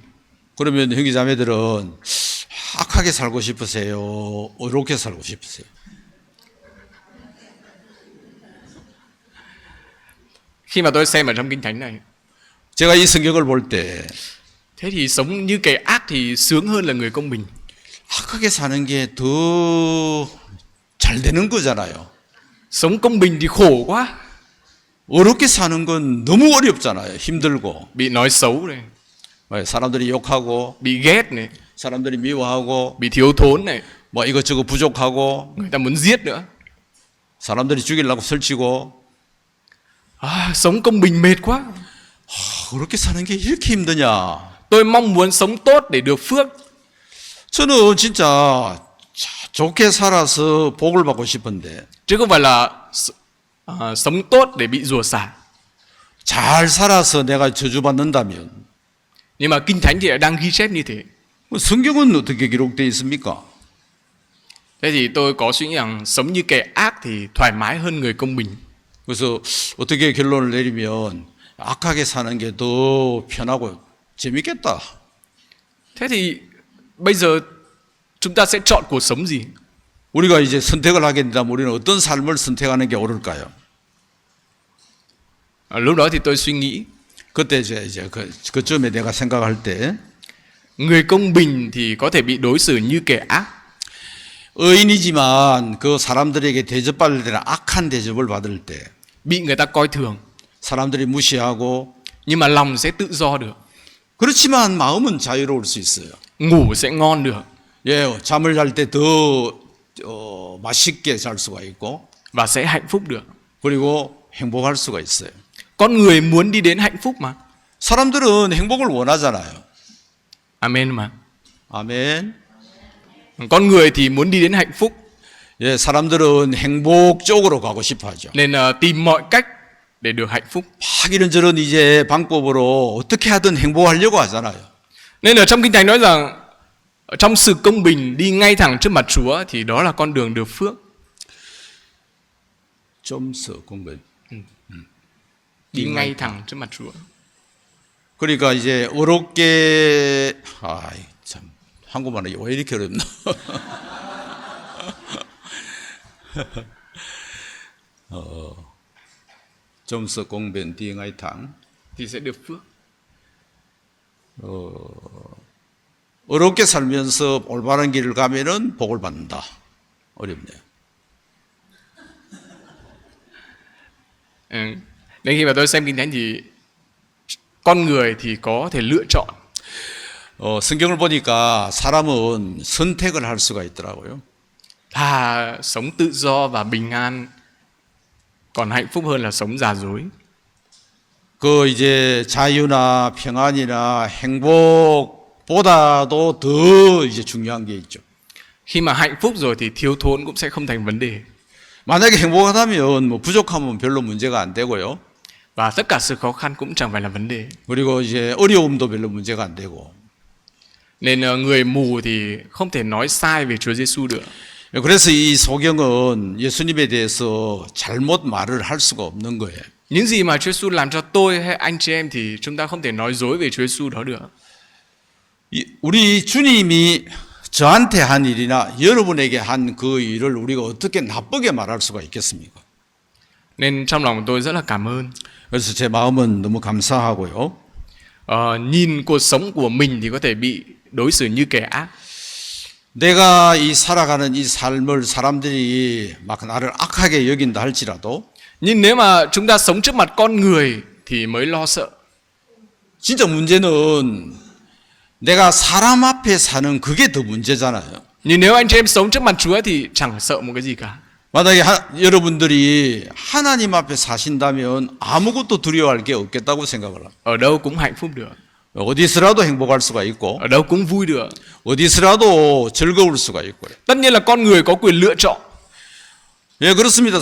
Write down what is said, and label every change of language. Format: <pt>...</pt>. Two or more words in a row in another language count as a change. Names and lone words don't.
<ko>그러면 형제자매들은 악하게 살고 싶으세요? 의롭게 살고 싶으세요?</ko> <vi>Khi mà tôi xem ở trong Kinh Thánh này,</vi> <ko>제가 이 성경을 볼 때</ko> <vi>thế thì sống như kẻ ác thì sướng hơn là người công bình.</vi> <ko>악하게 사는 게 더 잘 되는 거잖아요.</ko> <vi>Sống công bình thì khổ quá,</vi> <ko>어렵게 사는 건 너무 어렵잖아요. 힘들고</ko> <vi>bị nói xấu này,</vi> <ko>사람들이 욕하고</ko> <vi>bị ghét này,</vi> <ko>사람들이 미워하고</ko> <vi>bị thiếu thốn này,</vi> <ko>뭐 이것저것 부족하고</ko> <vi>người ta muốn giết nữa.</vi> <ko>사람들이 죽이려고 설치고</ko> <vi>Sống công bình mệt quá.</vi> <ko>그렇게 사는 게 이렇게 힘드냐?</ko> <vi>Tôi mong muốn sống tốt để được phước.</vi> <ko>저는 진짜 좋게 살아서 복을 받고 싶은데</ko> <vi>Chứ không phải là sống tốt để bị rủa xả.</vi> <ko>잘 살아서 내가 저주받는다면</ko> <vi>Nhưng mà Kinh Thánh thì lại đang ghi chép như thế.</vi> <ko>성경은 어떻게 기록되어 있습니까?</ko> <vi>Thế thì tôi có suy nghĩ rằng sống như kẻ ác thì thoải mái hơn người công bình.</vi> <ko>그래서 어떻게 결론을 내리면 악하게 사는 게 더 편하고 재밌겠다.</ko> <vi>Thế thì bây giờ chúng ta sẽ chọn cuộc sống gì?</vi> <ko>우리가 이제 선택을 하게 된다면 우리는 어떤 삶을 선택하는 게 옳을까요?</ko> <vi>Lúc đó thì tôi suy nghĩ</vi> <ko>그때 이제 그쯤에 내가 생각할 때</ko> <vi>người công bình thì có thể bị đối xử như kẻ ác.</vi> <ko>의인이지만 그 사람들에게 대접받을 때는 악한 대접을 받을 때</ko> <vi>Bị người ta coi thường,</vi> <ko>사람들이 무시하고</ko> <vi>nhưng mà lòng sẽ tự do được.</vi> <ko>그렇지만 마음은 자유로울 수 있어요.</ko> <vi>Ngủ sẽ ngon được.</vi> <ko>예, 잠을 잘 때 더 맛있게 잘 수가 있고</ko> <vi>Và sẽ hạnh phúc được.</vi> <ko>그리고 행복할 수가 있어요.</ko> <vi>Con người muốn đi đến hạnh phúc mà.</vi> <ko>사람들은 행복을 원하잖아요.</ko> <vi>Amen mà.</vi> <ko>아멘.</ko> <vi>Con người thì muốn đi đến hạnh phúc,</vi> <ko>예, 사람들은 행복 쪽으로 가고 싶어 하죠.</ko> <vi>nên tìm mọi cách để được hạnh phúc.</vi> <ko>막 이런저런 이제 방법으로 어떻게 하든 행복하려고 하잖아요.</ko> <vi>Nên ở trong Kinh Thánh nói rằng trong sự công bình đi ngay thẳng trước mặt Chúa thì đó là con đường được phước. 좀 써 공부. Đi ngay thẳng trước mặt Chúa.</vi> <ko>그러니까 이제 어렵게 참 한국말이 왜 이렇게 어렵나? 좀 써 공변</ko> <vi>đi ngay thẳng. Thì sẽ được phước.</vi> <ko>어렵게 살면서 올바른 길을 가면은 복을 받는다. 어렵네요.</ko> <vi>Nên khi mà tôi xem Kinh Thánh thì con người thì có thể lựa chọn.</vi> <ko>성경을 보니까 사람은 선택을 할 수가 있더라고요.</ko> <vi>Sống tự do và bình an còn hạnh phúc hơn là sống giả dối.</vi> <ko>그 이제 자유나 평안이나 행복보다도 더 이제 중요한 게 있죠.</ko> <vi>Khi mà hạnh phúc rồi thì thiếu thốn cũng sẽ không thành vấn đề.</vi> <ko>만약에 행복하다면 뭐 부족하면 별로 문제가 안 되고요.</ko> <vi>Và tất cả sự khó khăn cũng chẳng phải là vấn đề.</vi> <ko>그리고 이제 어려움도 별로 문제가 안 되고.</ko> <vi>Nên người mù thì không thể nói sai về Chúa Giêsu được.</vi> <ko>그래서 이 소경은 예수님에 대해서 잘못 말을 할 수가 없는 거예요.</ko> <vi>Những gì mà Chúa Giêsu làm cho tôi hay anh chị em thì chúng ta không thể nói dối về Chúa Giêsu đó được.</vi> <ko>우리 주님이 저한테 한 일이나 여러분에게 한 그 일을 우리가 어떻게 나쁘게 말할 수가 있겠습니까?</ko> <vi>Nên trong lòng tôi rất là cảm ơn.</vi> <ko>그래서 제 마음은 너무 감사하고요.</ko> <vi>Nhìn cuộc sống của mình thì có thể bị đối xử như kẻ ác.</vi> <ko>내가 이 살아가는 이 삶을 사람들이 막 나를 악하게 여긴다 할지라도</ko> <vi>Nhưng nếu mà chúng ta sống trước mặt con người thì mới lo sợ.</vi> <ko>진짜 문제는 내가 사람 앞에 사는 그게 더 문제잖아요.</ko> <vi>Nhưng nếu anh chị em sống trước mặt Chúa thì chẳng sợ một cái gì cả.</vi> <ko>만약에 여러분들이 하나님 앞에 사신다면 아무것도 두려워할 게 없겠다고 생각을 합니다.</ko> <vi>Ở đâu cũng hạnh phúc được,</vi> <ko>어디서라도 행복할 수가 있고</ko> <vi>ở đâu cũng vui được.</vi> <ko>어디서라도 즐거울 수가 있고요.</ko> <vi>Tất nhiên là con người có quyền lựa chọn,</vi> <ko>예, 그렇습니다.</ko>